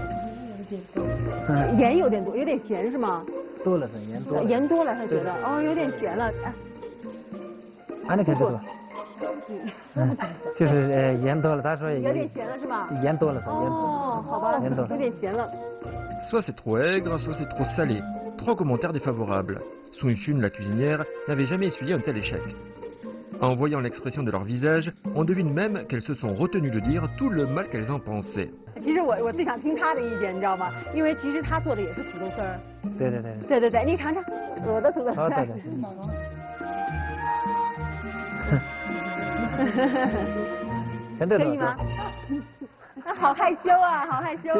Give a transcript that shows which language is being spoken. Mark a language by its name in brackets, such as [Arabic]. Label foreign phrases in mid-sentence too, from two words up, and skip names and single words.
[Chinese] 盐有点多，有点咸是吗？多了，盐多了，他觉得哦有点咸了。啊，你看这个。就是盐多了，他说有点咸了是吧？盐多了，哦，好吧，有点咸了。 [French] Soit c'est trop aigre, soit c'est trop salé. 3 commentaires défavorables. Sung Chun, la cuisinière, n'avait jamais essuyé un tel échec. En voyant l'expression de leur visage, on devine même qu'elles se sont retenues de dire tout le mal qu'elles en pensaient. [Chinese] 其实我最想听他的意见，你知道吗？因为其实他做的也是土豆丝儿。对，你尝尝我的土豆丝儿。可以吗？好害羞啊，好害羞啊！